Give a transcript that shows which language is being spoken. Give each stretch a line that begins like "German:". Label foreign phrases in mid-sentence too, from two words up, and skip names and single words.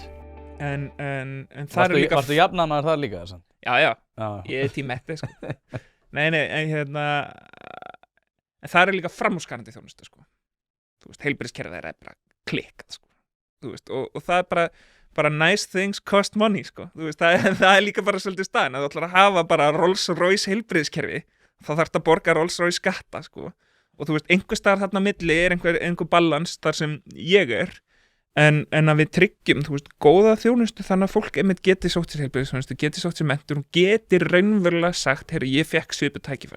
Icelandic: En það er líka... Varstu jafnannar það líka þess? Já, ég er tímetti, sko. Nei, en það er líka framúrskarandi þjónusta, sko. Þú veist, heilbrigðiskerfið er bara klikkað, sko. Þú veist, og það er bara
English: nice things cost money,
Icelandic: sko. Þú veist, það er líka bara svolítið staðan að þú ætlar að hafa bara Rolls-Royce heilbrigðiskerfi, þá þarftu að borga Rolls-Royce skatta, sko. Og þú veist, einhver staðar þarna milli er einhver balans þar sem ég er, en að við tryggjum, þú veist, góða þjónustu þannig að fólk einmitt geti sótt sér heilbrigðisþjónustu, geti sótt sér menntun og geti raunverulega sagt, heyrðu, ég fekk svipuð tækifæri.